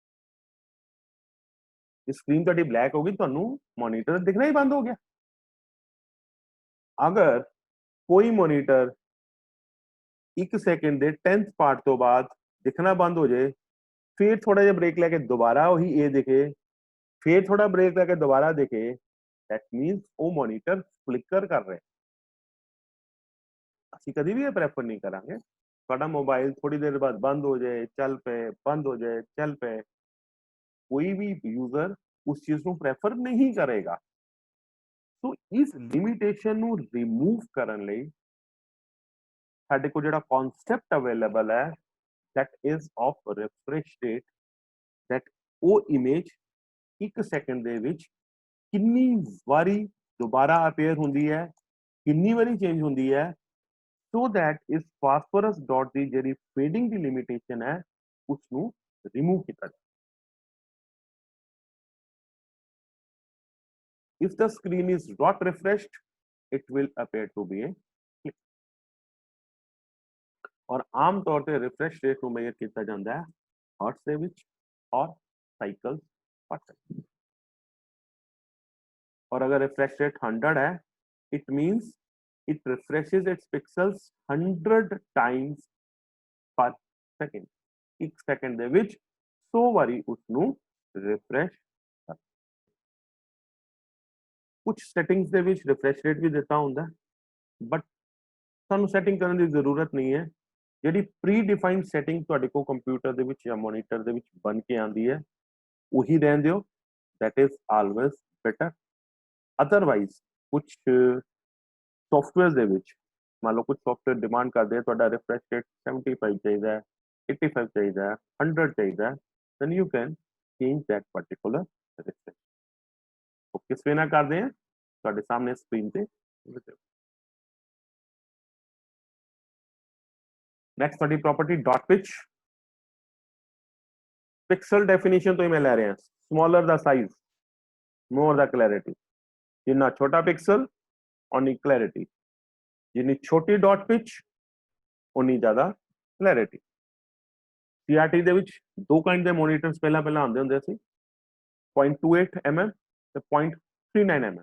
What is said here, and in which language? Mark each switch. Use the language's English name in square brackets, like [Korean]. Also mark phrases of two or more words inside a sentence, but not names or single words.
[Punjabi] ਜੇ ਸਕਰੀਨ ਤੁਹਾਡੀ ਬਲੈਕ ਹੋ ਗਈ ਤੁਹਾਨੂੰ ਮੋਨੀਟਰ ਦਿਖਣਾ ਹੀ ਬੰਦ ਹੋ ਗਿਆ। ਅਗਰ ਕੋਈ ਮੋਨੀਟਰ 1 ਸੈਕਿੰਡ ਦੇ 10th ਪਾਰਟ ਤੋਂ ਬਾਅਦ ਦਿਖਣਾ ਬੰਦ ਹੋ ਜਾਏ, ਫਿਰ ਥੋੜਾ ਜਿਹਾ ਬ੍ਰੇਕ ਲੈ ਕੇ ਦੁਬਾਰਾ ਉਹੀ ਇਹ ਦਿਖੇ, [Hindi] फिर थोड़ा ब्रेक लेके दोबारा देखे, [English] that means [Hindi] वो मॉनिटर फ्लिकर कर रहे। [Punjabi] ਅਸੀਂ ਕਦੀ ਵੀ ਇਹ ਪ੍ਰੈਫਰ ਨਹੀਂ ਕਰਾਂਗੇ ਤੁਹਾਡਾ ਮੋਬਾਈਲ ਥੋੜੀ ਦੇਰ ਬਾਅਦ ਬੰਦ ਹੋ ਜਾਏ, ਚੱਲ ਪਏ, ਬੰਦ ਹੋ ਜਾਏ, ਚੱਲ ਪਏ। ਕੋਈ ਵੀ ਯੂਜ਼ਰ ਉਸ ਚੀਜ਼ ਨੂੰ ਪ੍ਰੈਫਰ ਨਹੀਂ ਕਰੇਗਾ। ਸੋ ਇਸ ਲਿਮਿਟੇਸ਼ਨ ਨੂੰ ਰਿਮੂਵ ਕਰਨ ਲਈ ਸਾਡੇ ਕੋਲ ਜਿਹੜਾ ਕਨਸੈਪਟ ਅਵੇਲੇਬਲ ਹੈ [English] that is of refresh rate, that [Punjabi] ਉਹ ਇਮੇਜ 1 ਸੈਕਿੰਡ ਦੇ ਵਿੱਚ ਕਿੰਨੀ ਵਾਰੀ ਦੁਬਾਰਾ ਅਪੀਅਰ ਹੁੰਦੀ ਹੈ, ਕਿੰਨੀ ਵਾਰੀ ਚੇਂਜ ਹੁੰਦੀ ਹੈ, [English] so that [Punjabi] ਇਸ [English] phosphorus dot [Punjabi] ਦੀ ਜਿਹੜੀ ਫੇਡਿੰਗ ਦੀ ਲਿਮਿਟੇਸ਼ਨ ਹੈ ਉਸ ਨੂੰ ਰਿਮੂਵ ਕੀਤਾ ਜਾਏ। [English] if the screen is not refreshed it will appear to be a click। [Punjabi] और ਆਮ ਤੌਰ ਤੇ [English] refresh rate [Punjabi] ਨੂੰ ਮੇਜਰ ਕੀਤਾ ਜਾਂਦਾ ਹੈ ਹਰਟਸ ਦੇ ਵਿੱਚ ਔਰ [English] cycles per second. [Hindi] और अगर [English] refresh rate [Hindi] 100 है [English] it means it refreshes its pixels 100 times per second. [Punjabi] ਇੱਕ ਸੈਕਿੰਡ ਦੇ ਵਿੱਚ 100 ਵਾਰੀ ਉਸ ਨੂੰ ਰਿਫਰੈਸ਼ ਕਰ। ਕੁਝ ਸੈਟਿੰਗਸ ਦੇ ਵਿੱਚ [English] refresh rate [Punjabi] ਵੀ ਦਿੱਤਾ ਹੁੰਦਾ, ਬਟ ਸਾਨੂੰ ਸੈਟਿੰਗ ਕਰਨ ਦੀ ਜ਼ਰੂਰਤ ਨਹੀਂ ਹੈ। ਜਿਹੜੀ [English] pre defined setting [Punjabi] ਤੁਹਾਡੇ ਕੋਲ ਕੰਪਿਊਟਰ ਦੇ ਵਿੱਚ ਜਾਂ ਮੋਨੀਟਰ ਦੇ ਵਿੱਚ ਬਣ ਕੇ ਆਉਂਦੀ ਹੈ ਉਹੀ ਰਹਿਣ ਦਿਓ, [English] that is always better. [Punjabi] Otherwise ਕੁਝ ਸੌਫਟਵੇਅਰ ਦੇ ਵਿੱਚ ਮੰਨ ਲਓ ਕੁਝ ਸੌਫਟਵੇਅਰ ਡਿਮਾਂਡ ਕਰਦੇ ਆ ਤੁਹਾਡਾ [English] refresh rate [Punjabi] 75 ਚਾਹੀਦਾ ਹੈ, 85 ਚਾਹੀਦਾ ਹੈ, 100 ਚਾਹੀਦਾ ਹੈ, [English] then you can change that particular refresh. [Punjabi] ਉਹ ਕਿਸ ਵੇ ਨਾਲ ਕਰਦੇ ਆ ਤੁਹਾਡੇ ਸਾਹਮਣੇ ਸਕਰੀਨ ਤੇ। ਨੈਕਸਟ ਤੁਹਾਡੀ [English] property dot pitch. pixel definition [Punjabi] ਤੋਂ ਹੀ ਮੈਂ ਲੈ ਰਿਹਾ, ਸਮਾਲਰ ਦਾ ਸਾਈਜ਼ [English] more the clarity. [Punjabi] ਜਿੰਨਾ ਛੋਟਾ ਪਿਕਸਲ ਉਨੀ clarity, ਜਿੰਨੀ ਛੋਟੀ ਡਾਟ ਪਿਚ ਉਨੀ ਜ਼ਿਆਦਾ clarity. CRT ਦੇ ਵਿੱਚ ਦੋ ਕਾਈਂਡ ਦੇ ਮੋਨੀਟਰਸ ਪਹਿਲਾਂ ਆਉਂਦੇ ਹੁੰਦੇ ਸੀ, 0.28 mm ਤੇ 0.39 mm।